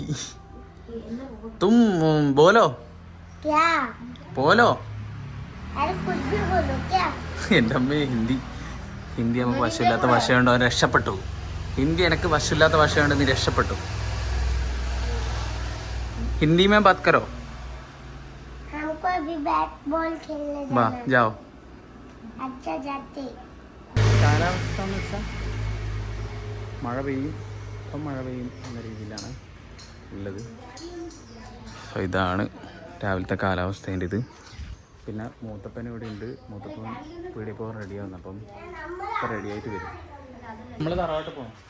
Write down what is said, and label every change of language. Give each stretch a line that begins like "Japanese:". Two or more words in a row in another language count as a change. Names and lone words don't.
Hindi: तुम बोलो.
Malayalam: എൻ്റെ അമ്മേ, ഹിന്ദി നമുക്ക് വശമില്ലാത്ത ഭാഷയുണ്ടോ? അവൻ രക്ഷപ്പെട്ടു. ഹിന്ദി എനിക്ക് വശമില്ലാത്ത ഭാഷയുണ്ട്, നീ രക്ഷപ്പെട്ടു.
Hindi: ഹിന്ദി में बात करो. हमको अभी बैट बॉल खेलने जाना है. जाओ. अच्छा जाते.
Malayalam: കാലാവസ്ഥ എന്ന് വെച്ചാൽ മഴ പെയ്യും എന്ന രീതിയിലാണ് ഉള്ളത്. ഇതാണ് രാവിലത്തെ കാലാവസ്ഥേൻ്റെ ഇത്. പിന്നെ മൂത്തപ്പൻ ഇവിടെ ഉണ്ട്. മൂത്തപ്പൻ വീട്ടിൽ പോകാൻ റെഡിയാവുന്നു. അപ്പം ഇപ്പം റെഡിയായിട്ട് വരും. നമ്മൾ തറവാട്ട് പോകണം.